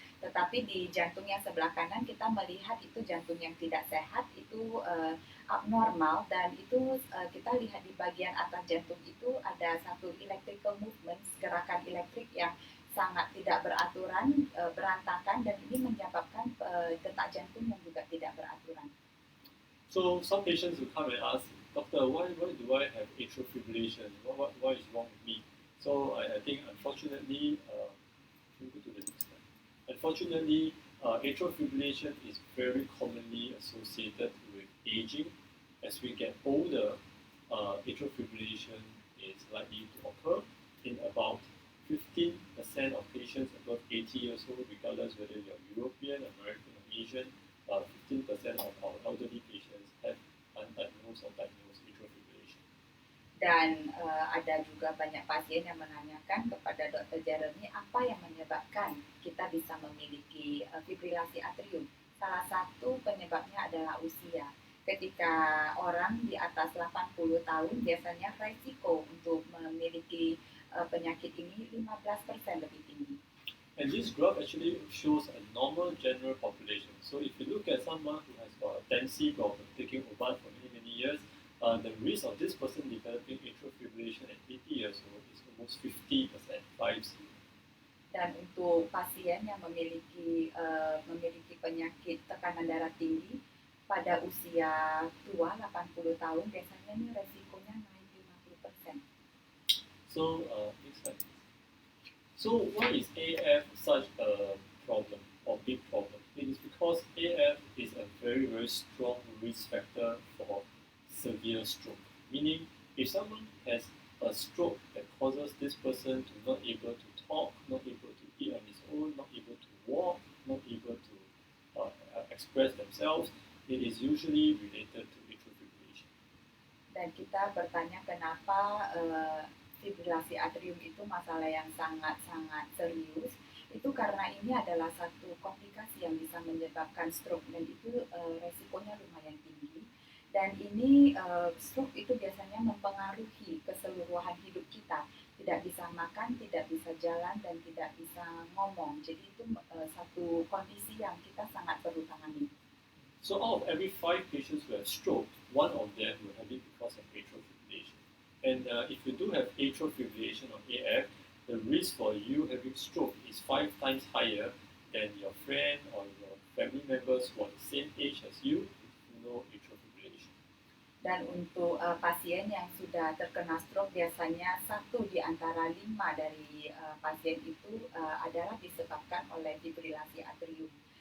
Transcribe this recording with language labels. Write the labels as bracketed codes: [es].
[id] Tetapi di jantung yang sebelah kanan kita melihat itu jantung yang tidak sehat, itu abnormal, dan itu kita lihat di bagian atas jantung itu ada satu [en] electrical movement, [id] gerakan elektrik yang sangat tidak beraturan, berantakan, dan ini menyebabkan detak jantung yang juga tidak beraturan. [en] So some patients will come and ask, Doctor, why do I have atrial fibrillation? What is wrong with me? So I think unfortunately, we'll go to the next slide. Unfortunately, atrial fibrillation is very commonly associated with aging. As we get older, atrial fibrillation is likely to occur in about 15% of patients above 80 years old, regardless whether you're European, American, or Asian. 15% of our elderly patients have undiagnosed or diagnosed atrial fibrillation. [id] Dan ada juga banyak pasien yang menanyakan kepada Dokter Jeremy apa yang menyebabkan kita bisa memiliki fibrilasi atrium. Salah satu penyebabnya adalah usia. Ketika orang di atas 80 tahun biasanya risiko untuk memiliki penyakit ini 15% lebih tinggi. [en] And this graph actually shows a normal general population. So if you look at someone who has got a tendency of taking obat for many years, the risk of this person developing atrial fibrillation at 80 years old is almost 50%, 50. [id] Dan untuk pasien yang memiliki penyakit tekanan darah tinggi pada usia tua 80 tahun biasanya ini resikonya naik 50%. [en] So next slide. So why is AF such a problem or big problem? It is because AF is a very, very strong risk factor for severe stroke. Meaning, if someone has a stroke that causes this person to not able to talk, not able to eat on his own, not able to walk, not able to express themselves, it is usually related to atrial fibrillation. [id] Dan kita bertanya kenapa fibrilasi atrium itu masalah yang sangat-sangat serius. Itu karena ini adalah satu komplikasi yang bisa menyebabkan stroke dan itu resikonya lumayan tinggi. Dan ini stroke itu biasanya mempengaruhi keseluruhan hidup kita. Tidak bisa makan, tidak bisa jalan, dan tidak bisa ngomong. Jadi itu satu kondisi yang kita sangat perlu tangani. [en] So out of every 5 patients who have stroke, 1 of them will have it because of atrial fibrillation. And if you do have atrial fibrillation or AF, the risk for you having stroke is 5 times higher than your friend or your family members who are the same age as you who know atrial fibrillation. [id] Dan untuk pasien yang sudah terkena stroke biasanya 1 di antara 5 dari pasien itu adalah disebabkan oleh fibrilasi atrium.